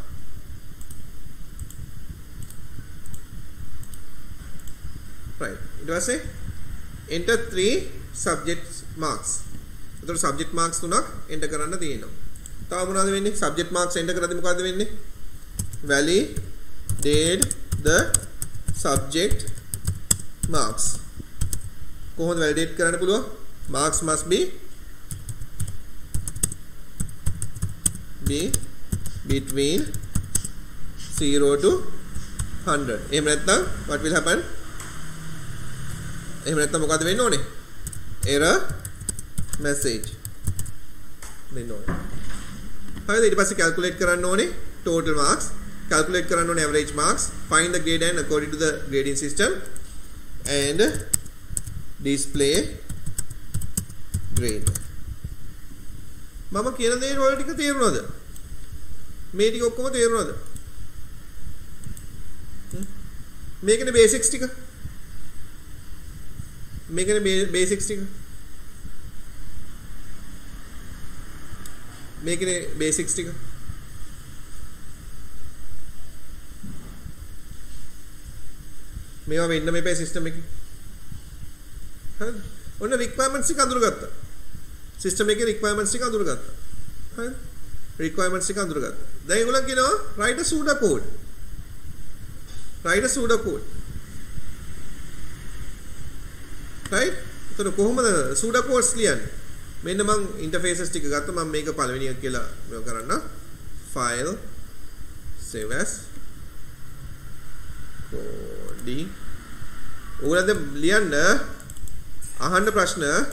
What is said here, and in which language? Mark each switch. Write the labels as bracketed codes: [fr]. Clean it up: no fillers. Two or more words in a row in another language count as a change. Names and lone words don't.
[en] right. [si] ඊට පස්සේ [en] enter 3 subject marks. [si] එතකොට [en] subject marks [si] තුනක් enter කරන්න තියෙනවා. තව මොනවද වෙන්නේ? [en] subject marks enter [si] කරද්දි මොකද්ද වෙන්නේ? [en] validate the subject marks. [si] කොහොමද validate කරන්න පුළුවන්? [en] marks must be between 0 to 100. [si] එහෙම නැත්නම් [en] what will happen? [si] එහෙම නැත්නම් මොකද වෙන්න ඕනේ? [en] error message [si] දෙන්න ඕනේ. හරිද? ඊට පස්සේ [en] calculate [si] කරන්න ඕනේ [en] total marks, calculate [si] කරන්න ඕනේ [en] average marks, find the grade and according to the grading system and display grade. [si] මම කියන දේ වල ටික තේරුණාද? මේ ටික ඔක්කොම තේරුණාද? මේකනේ basics ටික. මේකනේ basics ටික. මේකනේ basics ටික. මේවා වෙන්න මේපේ සිස්ටම් එකේ. හරිද? ඔන්න requirements ටික අඳුරගත්තා. සිස්ටම් එකේ requirements ටික අඳුරගත්තා. හරිද? requirements ටික අඳුරගත්තා. දැන් ඒගොල්ලන් කියනවා [en] write a pseudo code. write a pseudo code. right? [si] එතන කොහොමද [en] pseudo codes [si] ලියන්නේ? මෙන්න මම interfaces ටික ගත්තා. මම මේක පළවෙනි එක කියලා මේක කරන්න. [en] file save as coding. [si] ඕගොල්ලන්ද ලියන්න අහන්න ප්‍රශ්න